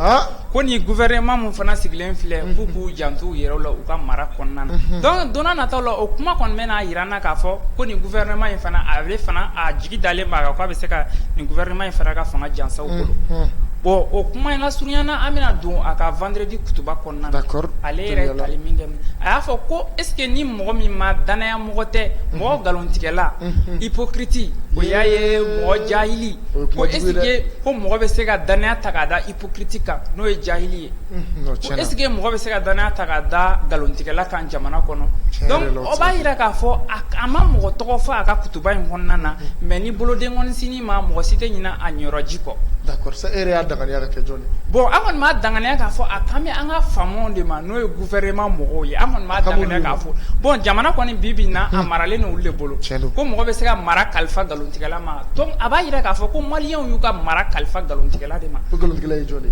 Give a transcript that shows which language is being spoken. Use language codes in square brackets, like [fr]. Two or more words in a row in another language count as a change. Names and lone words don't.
[bm] ko ni gouvernement mun fana sigilen filɛ k'u k'u janto u yɛrɛw la u ka mara kɔnɔna na donc donna nataw la o kuma kɔni bɛna yira n na k'a fɔ ko ni gouvernement in fana ale fana a jigi dalen b'a kan k'a bɛ se ka nin gouvernement in fana ka fanga jansaw bolo bon o kuma in ka surunyana an bɛna don a ka vendredi kutuba kɔnɔna na ale yɛrɛ ye tali min kɛ a y'a fɔ ko [fr] est ce que [bm] ni mɔgɔ min ma danaya mɔgɔ tɛ mɔgɔ nkalontigɛla hypocrite o y'a ye mɔgɔ jahili ko [fr] est ce que [bm] ko mɔgɔ bɛ se ka danaya ta k'a da hypocrite kan n'o ye jahili ye ko [fr] est ce que [bm] mɔgɔ bɛ se ka danaya ta k'a da nkalontigɛla kan jamana kɔnɔ donc o b'a yira k'a fɔ a ma mɔgɔ tɔgɔ fɔ a ka kutuba in kɔnɔna na mais ni boloden kɔnisini ma mɔgɔ si tɛ ɲinɛ a ɲɔrɔji kɔ. [fr] D'accord, ça est réel [bm] danganiya ka kɛ jɔn ye. Bon an kɔni m'a danganiya k'a fɔ a kan bɛ an ka faamaw de ma n'o ye gouvernement mɔgɔw ye an kɔni m'a danganiya k'a fɔ bon jamana kɔni bi bi in na a maralen n'olu de bolo ko mɔgɔ bɛ se ka mara kalifa nkalontigɛla ma donc a b'a yira k'a fɔ ko maliyɛnw y'u ka mara kalifa nkalontigɛla de ma. Ko nkalontigɛla ye jɔn de ye.